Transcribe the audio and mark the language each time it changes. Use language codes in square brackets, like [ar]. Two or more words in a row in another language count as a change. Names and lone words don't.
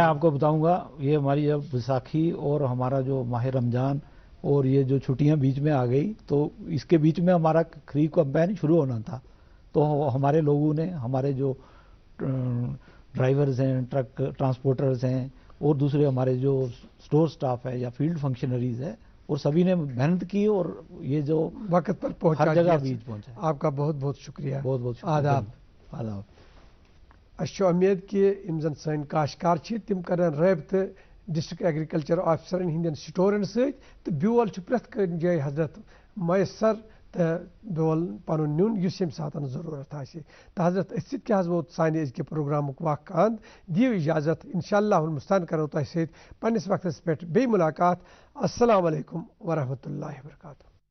[ur] میں آپ کو بتاؤں گا، یہ ہماری جب بیساکھی اور ہمارا جو ماہ رمضان اور یہ جو چھٹیاں بیچ میں آ گئی تو اس کے بیچ میں ہمارا خریف کمپین شروع ہونا تھا، تو ہمارے لوگوں نے، ہمارے جو ڈرائیورز ہیں، [en] truck transporters [ur] ہیں اور دوسرے ہمارے جو [en] store staff [ur] ہے یا [en] field functionaries [ur] ہے، اور سبھی نے محنت کی اور یہ جو وقت پر پہنچا، ہر جگہ بیچ پہنچا. آپ کا بہت بہت شکریہ. بہت بہت شکریہ. آداب. آداب. [ks] اچھا امید کہ یم زن سن کاشتکار تم کرن رابطہ [en] district agriculture [ks] آفیسرن ہندین سٹورن ست تو بیول پریت کن جائے حضرت میسر تو بیول پن نیون اس یم ساتن ضرورت آسہ. تو حضرت اس ست کیا ووت سانہ ازکہ پروگرامک وقت اند. دیو اجازت، [ar] انشاءاللہ المستعان [ks] کرو تہ ست پنس وقتس پہ بی ملاقات. [ar] السلام علیکم ورحمۃ اللہ وبرکاتہ.